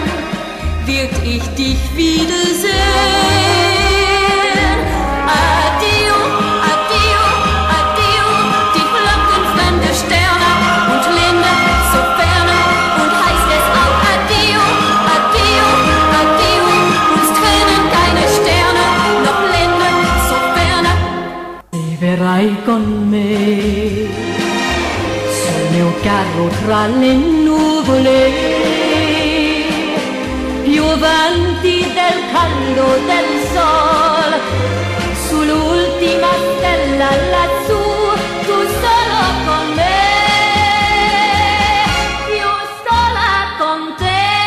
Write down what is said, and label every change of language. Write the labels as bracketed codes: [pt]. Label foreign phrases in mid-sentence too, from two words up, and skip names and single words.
[de] Wird ich dich wiedersehen? [it] Adio, adio, adio, [de] die Glocken fremde Sterne und Länder so ferne, und heißt es auch [it] adio, adio, adio, [de] uns trennen keine Sterne, noch Länder so ferne. [it] Se verrai con me sul mio carro tra le nuvole, più avanti del caldo del sol, sull'ultima stella lassù, tu solo con me, io sola con te.